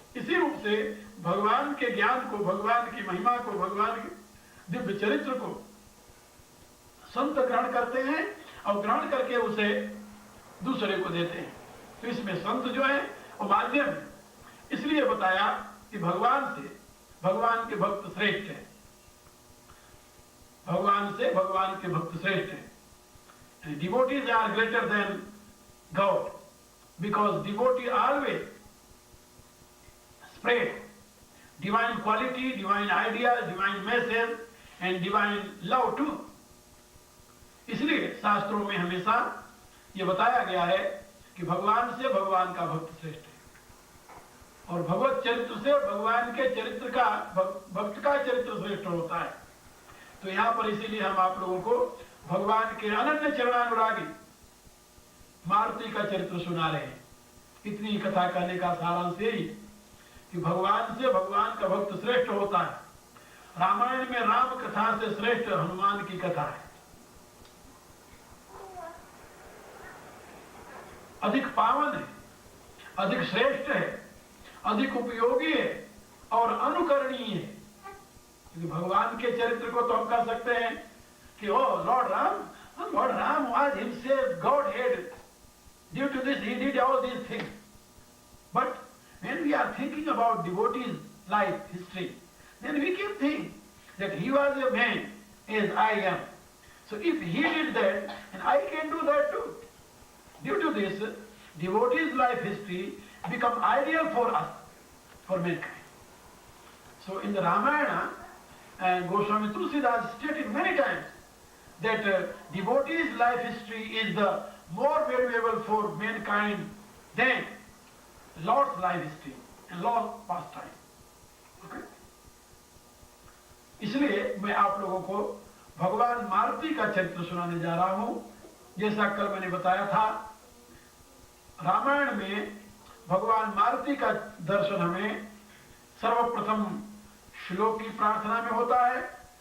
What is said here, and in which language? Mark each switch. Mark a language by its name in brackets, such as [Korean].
[Hindi] इसी रूप से भगवान के ज्ञान को, भगवान की महिमा को, भगवान के दिव्य चरित्र को संत ग्रहण करते हैं और ग्रहण करके उसे दूसरे को देते हैं। तो इसमें संत जो है वो माध्यम है। इसलिए बताया कि भगवान से भगवान के भक्त श्रेष्ठ है, भगवान से भगवान के भक्त श्रेष्ठ है। [English] Devotees are greater than God because devotee always spread divine quality, divine ideas, divine message and divine love too. [Hindi] इसलिए शास्त्रों में हमेशा ये बताया गया है कि भगवान से भगवान का भक्त श्रेष्ठ है और भगवत चरित्र से भगवान के चरित्र का, भक्त का चरित्र श्रेष्ठ होता है। तो यहाँ पर इसीलिए हम आप लोगों को भगवान के अनन्य चरणानुरागी मारुति का चरित्र सुना रहे हैं। इतनी कथा कहने का सारांश यही कि भगवान से भगवान का भक्त श्रेष्ठ होता है। रामायण में राम कथा से श्रेष्ठ हनुमान की कथा है। अधिक पावन है, अधिक श्रेष्ठ है, अधिक उपयोगी है और अनुकरणीय है। क्योंकि भगवान के चरित्र को तो हम कह सकते हैं कि [English] O Lord Ram was himself God head, due to this he did all these things. But when we are thinking about devotees' life history, then we can think that he was a man as I am. So if he did that, and I can do that too. Due to this, devotees' life history become ideal for us, for mankind. So in the Ramayana, and Goswami Tulsidas stated many times that devotees' life history is the more valuable for mankind than Lord's life history and Lord's pastime. Okay? [Hindi] इसलिए मैं आप लोगों को भगवान मारुति का चरित्र सुनाने जा रहा हूं। जैसा कल मैंने बताया था, रामायण में भगवान मारुति का दर्शन हमें सर्वप्रथम श्लोक की प्रार्थना में होता है।